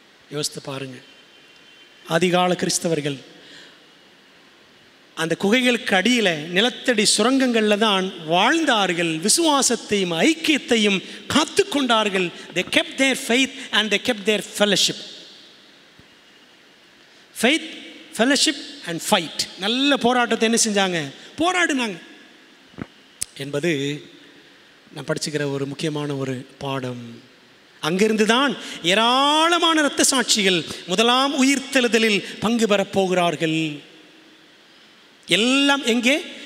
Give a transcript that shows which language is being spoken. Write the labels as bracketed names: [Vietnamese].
[Tamil] யோசித்து பாருங்கள். ஆதிகால கிறிஸ்தவர்கள் அந்த குகைகளுக்கு அடியில் நிலத்தடி சுரங்கங்களில் தான் வாழ்ந்தார்கள். விசுவாசத்தையும் ஐக்கியத்தையும் காத்து கொண்டார்கள். [English] they kept their faith and they kept their fellowship. faith, fellowship and fight. [Tamil] நல்ல போராட்டத்தை என்ன செஞ்சாங்க? போராடினாங்க என்பது நான் படிச்சுக்கிற ஒரு முக்கியமான ஒரு பாடம். அங்கிருந்து தான் ஏராளமான இரத்த சாட்சிகள் முதலாம் உயிர்த்தெழுதலில் பங்கு பெறப் போகிறார்கள். எல்லாம் எங்கே?